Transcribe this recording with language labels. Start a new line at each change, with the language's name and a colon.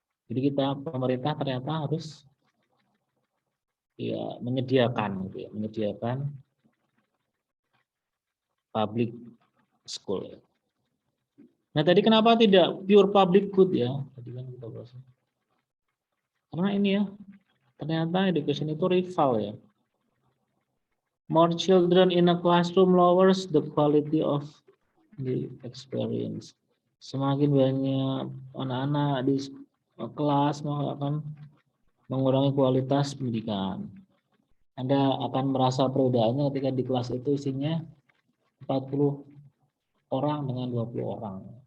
Indonesian: Jadi kita pemerintah ternyata harus ya menyediakan gitu ya, menyediakan public school ya. Nah, tadi kenapa tidak pure public good ya? Tadi kan kita bahas. Karena ini ya, ternyata education itu rival ya.
English: More children in a classroom lowers the quality of the experience.
Indonesian: Semakin banyak anak-anak di kelas maka akan mengurangi kualitas pendidikan. Anda akan merasa perbedaannya ketika di kelas itu isinya 40 orang dengan 20 orang.